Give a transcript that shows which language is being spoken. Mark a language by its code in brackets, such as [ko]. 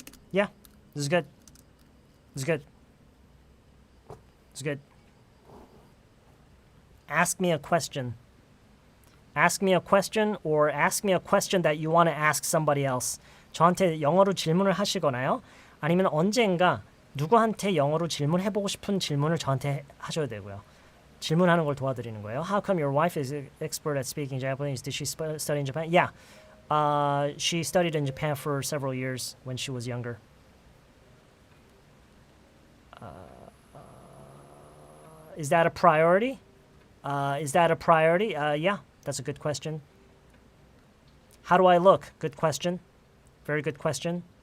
[en] Yeah, this is good. This is good. This is good. Ask me a question. Ask me a question or ask me a question that you want to ask somebody else. [ko] 저한테 영어로 질문을 하시거나요. 아니면 언젠가 누구한테 영어로 질문해보고 싶은 질문을 저한테 하셔도 되고요. 질문하는 걸 도와드리는 거예요. [en] How come your wife is expert at speaking Japanese? Did she study in Japan? Yeah. She studied in Japan for several years when she was younger. Is that a priority? Yeah, that's a good question. How do I look? Good question. Very good question.